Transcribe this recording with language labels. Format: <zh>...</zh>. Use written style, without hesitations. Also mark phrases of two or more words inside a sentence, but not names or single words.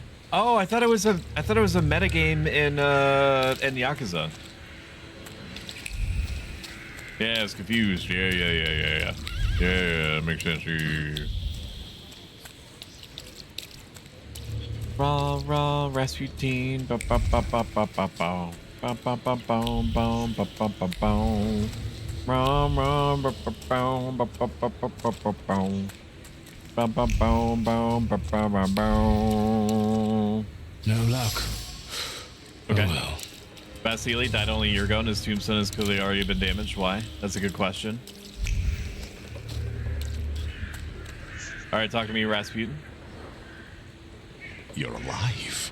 <en>Oh, I thought it was a meta game in Yakuza. Yeah, I was confused. Yeah, that makes sense. Raw Rasputin. Ba ba ba ba ba ba ba. Ba ba ba ba ba ba ba ba ba. Ram ba ba ba ba ba ba ba ba ba ba. Ba ba ba ba ba ba ba ba. No luck. Okay. Oh well. Vasily died only a year ago, and his tombstone has clearly already been damaged. Why? That's a good question. All right, talk to me, Rasputin. You're alive.</en>